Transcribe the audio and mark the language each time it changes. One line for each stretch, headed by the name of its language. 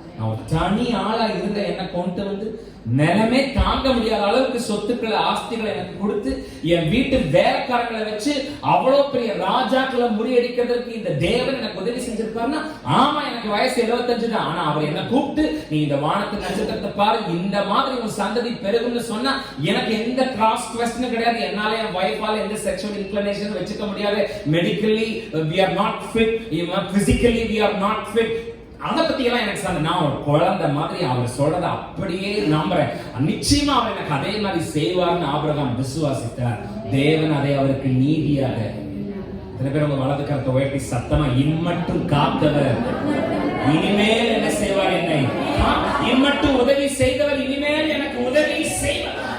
Tamil: நான் ஒரு தனி ஆளா இருந்த என்ன கொண்டு வந்து நிலமே தாங்க முடியாத அளவுக்கு சொத்துக்களை ஆஸ்திகளை எனக்கு கொடுத்து என் வீட்டு வேலைக்காரங்களை வச்சு அவ்வளவு பெரிய ராஜாக்களை முறியடிக்கிறதுக்கு இந்த தேவன் எனக்கு உதவி செஞ்சிருப்பாருன்னா, ஆமா எனக்கு வயசு 75 தான், ஆனா அவர் என்ன கூப்பிட்டு நீ இந்த வானத்து நட்சத்திரத்தை பாரு, இந்த மாதிரி ஒரு சந்ததி பெருகும்னு சொன்னா எனக்கு எந்த கிராஸ் குவெஸ்டின் கிடையாது. என்னால என் வைஃபால எந்த செக்ஷுவல் இன்க்ளினேஷன் வச்சுக்க முடியாது.
English: Medically we are not fit, physically we are not fit.
Tamil: அதை பத்தி எல்லாம் எனக்கு சொன்ன, நான் ஒரு குழந்தை மாதிரி அவர் சொல்றதை அப்படியே நம்புறேன். நிச்சயமா அவர் எனக்கு அதே மாதிரி செய்வார்னு ஆபிரகாம் விசுவாசித்தார். தேவன் அதை அவருக்கு நீதியாக. சில பேர் உங்க வலது கரத்தை உயர்த்தி சத்தமா, இம்மட்டும் காத்தவர் இனிமேல் என்ன செய்வார், என்னை இம்மட்டும் உதவி செய்தவர் இனிமேல் எனக்கு உதவி செய்வார்.